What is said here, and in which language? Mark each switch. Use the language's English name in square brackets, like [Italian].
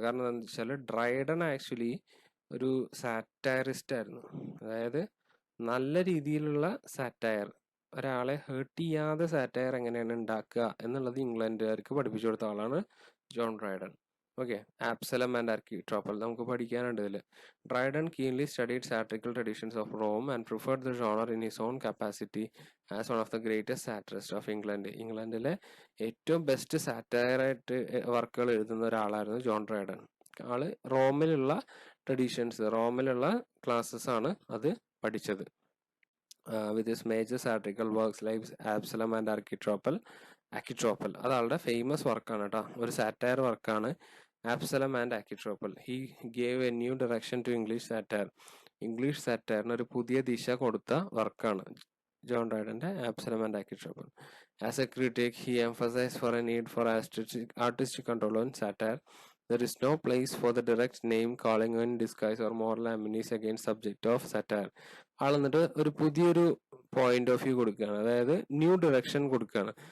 [Malayalam] കാരണം എന്താണെന്ന് വെച്ചാൽ ഡ്രൈഡൻ ആക്ച്വലി ഒരു സാറ്റയറിസ്റ്റ് ആയിരുന്നു. അതായത് നല്ല രീതിയിലുള്ള സാറ്റയർ, ഒരാളെ ഹേർട്ട് ചെയ്യാതെ സാറ്റയർ എങ്ങനെയാണ് ഉണ്ടാക്കുക എന്നുള്ളത് ഇംഗ്ലണ്ടുകാർക്ക് പഠിപ്പിച്ചു കൊടുത്ത ആളാണ് John Dryden. Okay, Absalom and ആർക്കിട്രോപ്പൽ നമുക്ക് പഠിക്കാനുണ്ട് ഇതിൽ. [English] Dryden keenly studied satirical traditions of Rome and preferred the genre in his own capacity as one of the greatest satirists of England. [Malayalam] ഇംഗ്ലണ്ടിലെ ഏറ്റവും ബെസ്റ്റ് സാറ്റയറായിട്ട് വർക്കുകൾ എഴുതുന്ന ഒരാളായിരുന്നു ജോൺ ഡ്രൈഡൻ. ആള് റോമിലുള്ള traditions, റോമിലുള്ള classes ആണ് അത് പഠിച്ചത്. [English] With his major satirical works like Absalom and Architrople. [Malayalam] അത് ആളുടെ ഫേമസ് വർക്കാണ് കേട്ടോ, ഒരു സാറ്റയർ വർക്കാണ് Absalom and ആക്കിട്രോപ്പൽ. [English] He gave a new direction to English satire. [Malayalam] English സാറ്റയറിന് ഒരു പുതിയ ദിശ കൊടുത്ത വർക്കാണ് John ഡ്രൈഡന്റെ Absalom and ആക്കിട്രോപ്പൽ. [English] As a critic, he emphasized for a need for artistic control on satire. There is no place for the direct name calling in disguise or moral amenities against subject of satire. [Malayalam] ആൾ എന്നിട്ട് ഒരു പുതിയൊരു point of view കൊടുക്കുകയാണ്, അതായത് new direction കൊടുക്കുകയാണ്.